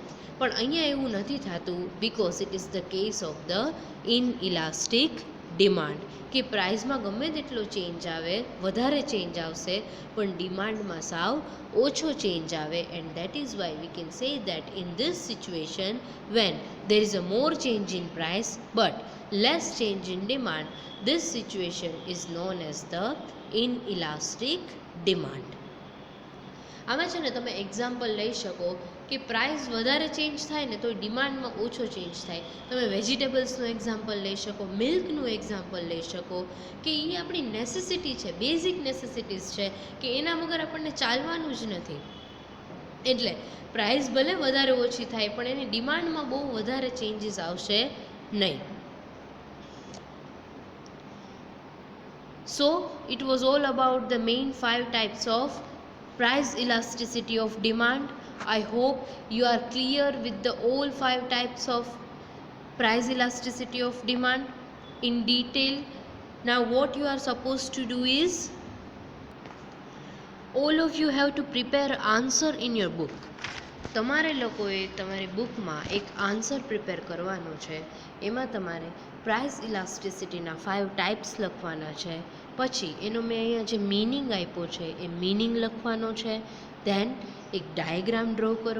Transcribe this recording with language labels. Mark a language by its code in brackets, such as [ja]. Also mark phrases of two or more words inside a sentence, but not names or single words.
[gu] પણ અહીંયા એવું નથી થતું, [en] because it is the case of the inelastic demand, [gu] કે પ્રાઇસમાં ગમે તેટલો ચેન્જ આવે, વધારે ચેન્જ આવશે, પણ ડિમાન્ડમાં સાવ ઓછો ચેન્જ આવે. [en] And that is why we can say that in this situation when there is a more change in price but less change in demand, this situation is known as the inelastic demand. [gu] આમાં છે ને તમે એક્ઝામ્પલ લઈ શકો કે પ્રાઇસ વધારે ચેન્જ થાય ને તો ડિમાન્ડમાં ઓછો ચેન્જ થાય. તમે વેજીટેબલ્સનું એક્ઝામ્પલ લઈ શકો, મિલ્કનું એક્ઝામ્પલ લઈ શકો, કે એ આપણી નેસેસિટી છે, [en] basic necessities [gu] છે, કે એના વગર આપણને ચાલવાનું જ નથી. એટલે પ્રાઇસ ભલે વધારે ઓછી થાય પણ એની ડિમાન્ડમાં બહુ વધારે ચેન્જીસ આવશે નહીં. [en] So it was all about the main 5 types of price elasticity of demand. I hope you are clear with the all 5 types of price elasticity of demand in detail. Now what you are supposed to do is, all of you have to prepare answer in your book. [gu] તમારે લોકોએ તમારી બુકમાં એક [en] answer prepare [gu] કરવાનો છે. એમાં તમારે પ્રાઇસ ઇલાસ્ટિસિટીના 5 ટાઈપ્સ લખવાના છે. પછી એનો મેં અહીંયા જે મિનિંગ આપ્યો છે એ મિનિંગ લખવાનો છે. ધેન એક [en] diagram draw [gu] કરો.